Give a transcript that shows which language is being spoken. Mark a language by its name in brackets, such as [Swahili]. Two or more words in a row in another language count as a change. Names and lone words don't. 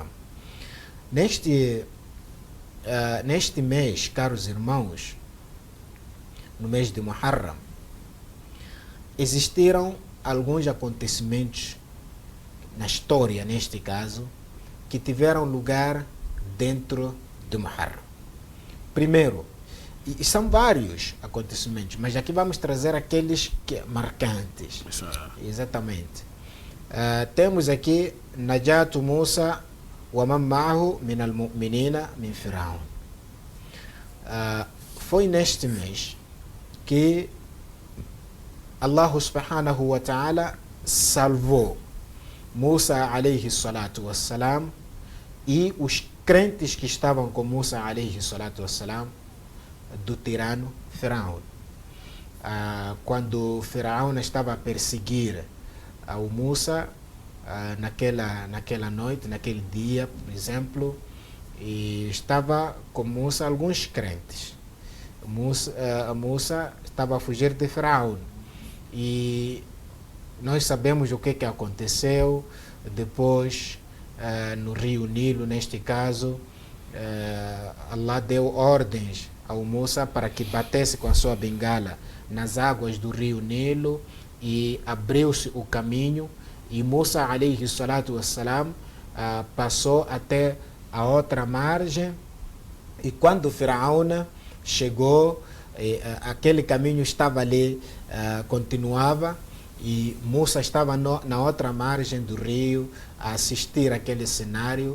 [Portuguese] Neste mês, caros irmãos, no mês de Muharram, existiram alguns acontecimentos na história, neste caso, que tiveram lugar dentro de Muharram. Primeiro, e são vários acontecimentos, mas aqui vamos trazer aqueles marcantes. Exatamente. Temos aqui [Arabic] نجاة موسى و من معه من المؤمنين من فرعون. [Portuguese] Foi neste mês que Allah [Arabic] سبحانه وتعالى [Portuguese] salvou Musa [Arabic] عليه الصلاة والسلام [Portuguese] e os crentes que estavam com Musa [Arabic] عليه الصلاة والسلام [Portuguese] do tirano Firaun. Quando Firaun estava a perseguir o Musa naquela noite, naquele dia, por exemplo, e estava com Musa alguns crentes. Musa estava a fugir de Firaun. E nós sabemos o que aconteceu depois no rio Nilo. Neste caso, Allah deu ordens ao Musa para que batesse com a sua bengala nas águas do rio Nilo e abriu-se o caminho, e Musa [Arabic] عليه الصلاة والسلام [Portuguese] passou até a outra margem, e quando Firaun chegou, aquele caminho estava ali, continuava, e Musa estava na outra margem do rio a assistir aquele cenário.